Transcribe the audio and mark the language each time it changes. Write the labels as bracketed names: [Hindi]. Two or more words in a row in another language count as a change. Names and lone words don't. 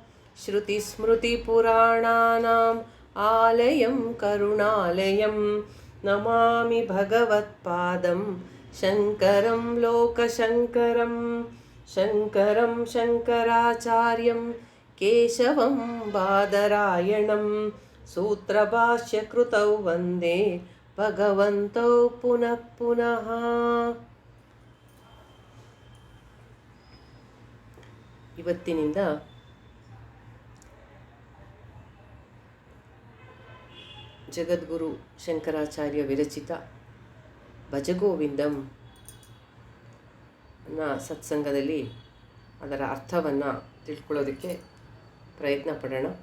[Sanskrit] श्रुतिस्मृतिपुराणानाम् आलयं करुणालयं नमामि भगवत्पादं शङ्करं लोकशङ्करं। शङ्करं शङ्कराचार्यं केशवं बादरायणं सूत्रभाष्यकृतौ वन्दे भगवन्तौ पुनः पुनः। [Kannada] ಇವತ್ತಿನಿಂದ ಜಗದ್ಗುರು ಶಂಕರಾಚಾರ್ಯ ವಿರಚಿತ ಭಜಗೋವಿಂದಂ ಸತ್ಸಂಗದಲ್ಲಿ ಅದರ ಅರ್ಥವನ್ನು ತಿಳ್ಕೊಳ್ಳೋದಕ್ಕೆ ಪ್ರಯತ್ನ ಪಡೋಣ.